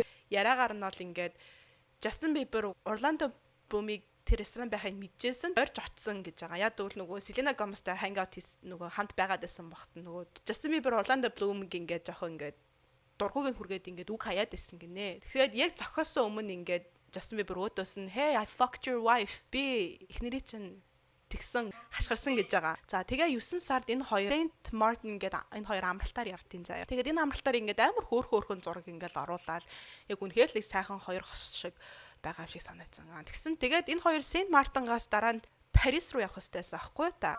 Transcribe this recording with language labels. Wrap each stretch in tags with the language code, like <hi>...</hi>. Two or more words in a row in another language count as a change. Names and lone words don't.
<mn>Яраагаар нь бол ингээд Justin Bieber Orlando Bloom-ыг тэр ресторан байхыг мэдчихсэн орж очсон гэж байгаа. Яг тэгвэл нөгөө Selena Gomez-тай hangout нөгөө хамт байгаад байсан багт нөгөө Justin Bieber Orlando Bloom-ыг ингээд жоох ингээд дургууг нь хүргээд ингээд үг хаяад байсан гинэ. Тэгэхээр яг зохиосон өмнө ингээд Justin Bieber өөдөөс нь</mn> <en>hey I fucked your wife</en> <mn>би эхнэрий чинь тэгсэн хашгирсан гэж байгаа. За тэгээ 9 сард энэ хоёр Saint Martin гэдэг энэ хоёр амралтаар явтын заяа. Тэгээд энэ амралтаар ингээд амар хөөрхөн зураг ингээд оруулаад яг үнэхээр л сайхан хоёр хос шиг байгаа юм шиг санагдсан. Тэгсэн тэгээд энэ хоёр Saint Martin-гаас дараа нь Парис руу явах хэрэгтэйсэн аахгүй та.</mn>